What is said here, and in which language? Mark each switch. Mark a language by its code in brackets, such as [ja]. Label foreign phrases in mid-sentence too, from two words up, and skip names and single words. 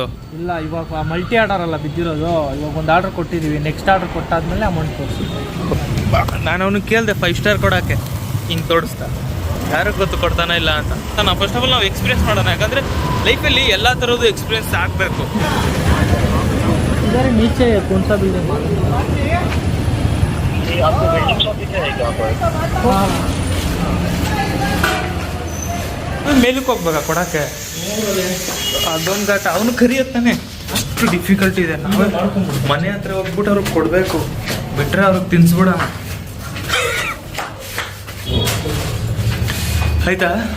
[kn] ಇಲ್ಲ, ಇವಾಗ [en] multi order [kn] ಅಲ್ಲ ಬಿದ್ದಿರೋದು. ಇವಾಗ ಒಂದು ಆರ್ಡರ್ ಕೊಟ್ಟಿದ್ದೀವಿ, [en] next order [kn] ಕೊಟ್ಟಾದ್ಮೇಲೆ ಅಮೌಂಟ್ ತೋರಿಸಿ. ನಾನು ಅವನಿಗೆ ಕೇಳಿದೆ 5 ಸ್ಟಾರ್ ಕೊಡೋಕ್ಕೆ. ಹಿಂಗೆ ತೋರಿಸ್ತಾ, ಯಾರಿಗೆ ಗೊತ್ತು ಕೊಡ್ತಾನೆ ಇಲ್ಲ ಅಂತ. ನಾವು [en] first of all [kn] ನಾವು ಎಕ್ಸ್ಪೀರಿಯನ್ಸ್ ಮಾಡೋಣ. ಯಾಕಂದರೆ ಲೈಫಲ್ಲಿ ಎಲ್ಲ ಥರದ್ದು ಎಕ್ಸ್ಪೀರಿಯನ್ಸ್ ಆಗಬೇಕು. [hi] इधर नीचे कौन सा बिल्डिंग? आपको [en] building shop [hi] दिख जाएगा आपको। [kn] ಮೇಲಕ್ಕೆ ಹೋಗ್ಬೇಕಾ ಕೊಡೋಕ್ಕೆ? ಅದೊಂದು ಘಾಟ. ಅವನು ಕರಿಯತ್ತಾನೆ, ಅಷ್ಟು ಡಿಫಿಕಲ್ಟ್ ಇದೆ. ನಾವೇ ಮಾಡ್ಕೊಂಡ್ಬಿಟ್ಟು ಮನೆ ಹತ್ರ ಹೋಗ್ಬಿಟ್ಟು ಅವ್ರಿಗೆ ಕೊಡಬೇಕು, ಬಿಟ್ಟರೆ ಅವ್ರಿಗೆ ತಿನ್ಸ್ಬಿಡೋಣ. ಆಯ್ತಾ?